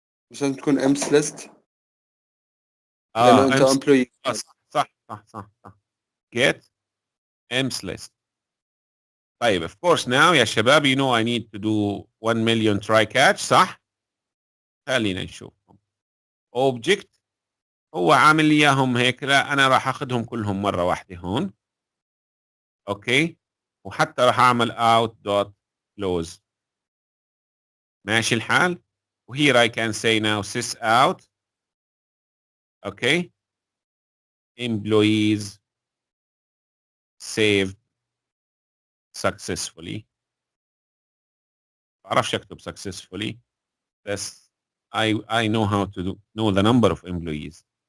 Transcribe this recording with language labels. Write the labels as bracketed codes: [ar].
[ar] مش لازم تكون [en] امس ليست [ar] لانه انت [en] امس امبلوي. [ar] صح. [en] Get emps list. [ar] طيب [en] of course now [ar] يا شباب [en] you know I need to do 1 million try catch [ar] صح؟ خلينا نشوفهم. Object هو عامل لي اياهم هيك. لا انا راح اخذهم كلهم مره واحده هون. اوكي وحتى راح اعمل [en] out dot close. [ar] ماشي الحال. [en] وهير I can say now sys out. Okay. Employees saved successfully. [ar] ما بعرفش اكتب [en] successfully [ar] بس [en] I know how to know the number of employees.